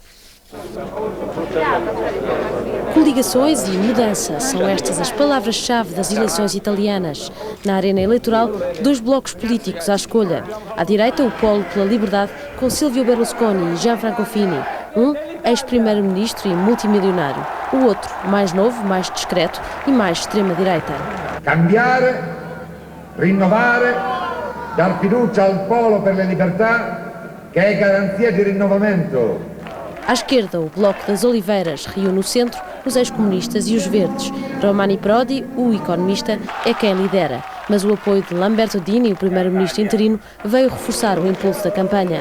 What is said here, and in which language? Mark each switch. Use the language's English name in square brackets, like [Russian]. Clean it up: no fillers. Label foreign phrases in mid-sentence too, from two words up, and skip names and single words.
[Portuguese] Coligações e mudança são estas as palavras-chave das eleições italianas. Na arena eleitoral, 2 blocos políticos à escolha. À direita, o Polo pela Liberdade, com Silvio Berlusconi e Gianfranco Fini. Um, ex-primeiro-ministro e multimilionário. O outro, mais novo, mais discreto e mais extrema-direita. [Italian] Cambiare, rinnovare, dar fiducia al Polo per la Libertà, [Portuguese] que é garantia de renovamento. À esquerda, o Bloco das Oliveiras reúne o centro, os ex-comunistas e os verdes. Romani Prodi, o economista, é quem lidera, mas o apoio de Lamberto Dini, o primeiro-ministro interino, veio reforçar o impulso da campanha.